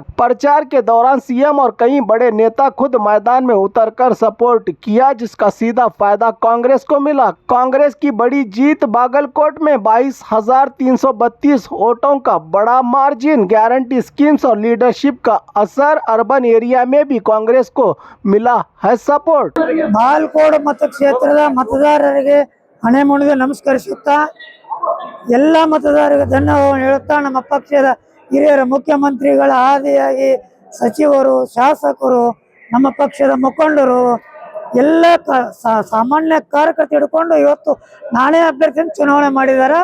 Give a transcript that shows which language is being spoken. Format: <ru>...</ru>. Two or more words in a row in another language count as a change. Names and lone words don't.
<hi>प्रचार के दौरान सीएम और कई बड़े नेता खुद मैदान में उतरकर सपोर्ट किया, जिसका सीधा फायदा कांग्रेस को मिला। कांग्रेस की बड़ी जीत, बागलकोट में 22,332 वोटों का बड़ा मार्जिन।</hi> <en>guarantee schemes</en> <hi>और लीडरशिप का असर,</hi> <en>urban area</en> <hi>में भी कांग्रेस को मिला है सपोर्ट।</hi> <kn>ಬಾಗಲಕೋಟ ಮತಕ್ಷೇತ್ರದ ಮತದಾರರಿಗೆ ಹಣೆ ಮುಣಿದು ನಮಸ್ಕರಿಸುತ್ತಾ ಎಲ್ಲ ಮತದಾರರಿಗೆ ಧನ್ಯವಾದ ಹೇಳುತ್ತಾ, ನಮ್ಮ ಪಕ್ಷದ ಹಿರಿಯರ ಮುಖ್ಯಮಂತ್ರಿಗಳ ಆದಿಯಾಗಿ ಸಚಿವರು, ಶಾಸಕರು, ನಮ್ಮ ಪಕ್ಷದ ಮುಖಂಡರು ಎಲ್ಲ ಸಾಮಾನ್ಯ ಕಾರ್ಯಕರ್ತರು ಹಿಡ್ಕೊಂಡು ಇವತ್ತು ನಾನೇ ಅಭ್ಯರ್ಥಿಯನ್ನು ಚುನಾವಣೆ ಮಾಡಿದ್ದಾರೆ.</kn>